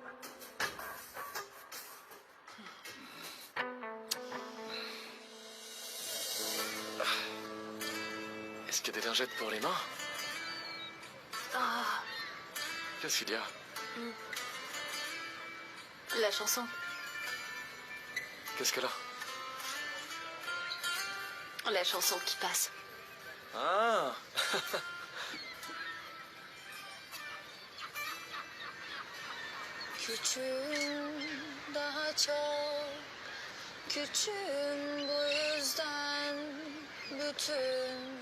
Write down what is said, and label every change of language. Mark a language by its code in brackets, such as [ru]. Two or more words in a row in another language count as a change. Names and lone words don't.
[fr] Est-ce qu'il y a des lingettes pour les mains? Ah, Qu'est-ce qu'il y a? la chanson. Qu'est-ce qu'elle a? La chanson qui passe. Ah! [tr] Küçüğüm, daha çok küçüğüm, bu yüzden bütün